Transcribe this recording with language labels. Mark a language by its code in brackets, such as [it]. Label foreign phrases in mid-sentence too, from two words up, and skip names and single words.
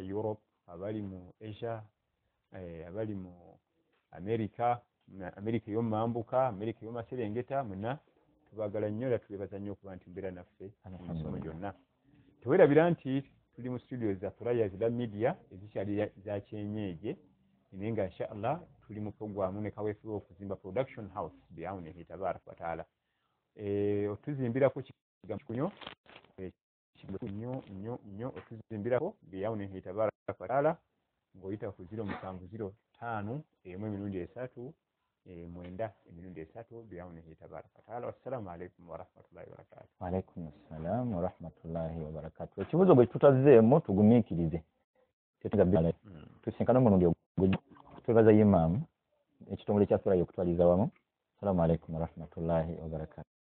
[lg] Europe abali mu Asia abali mu America ey'omumambuka America ey'omaserengeta muna tubagala nnyo era twebaza nnyo okuba nti mbeera naffe emisomo gyonna tewerabira nti tuli mu studio za Australia Islam Media ezikyali za kyenyeege naye nga inshallah tuli mu programu ne kaweefube okuzimba [en] production house [ar] بعونه تبارك وتعالى [lg] otuzimbirako kikunyo nnyo otuzimbirako [ar] بعونه تبارك وتعالى [lg] ng'oyita ku 07051 emirundi 3 9 emirundi 3 [ar] بعونه تبارك وتعالى. والسلام عليكم ورحمة الله وبركاته. وعليكم السلام ورحمة الله وبركاته. [lg] Ekibuzo bwe tutazzeemu tugumiikirize tusinkana omulundi ogujja twebaza imamu ekitongole kya Australia okutwaliza wamu. [ar] السلام عليكم ورحمة الله وبركاته.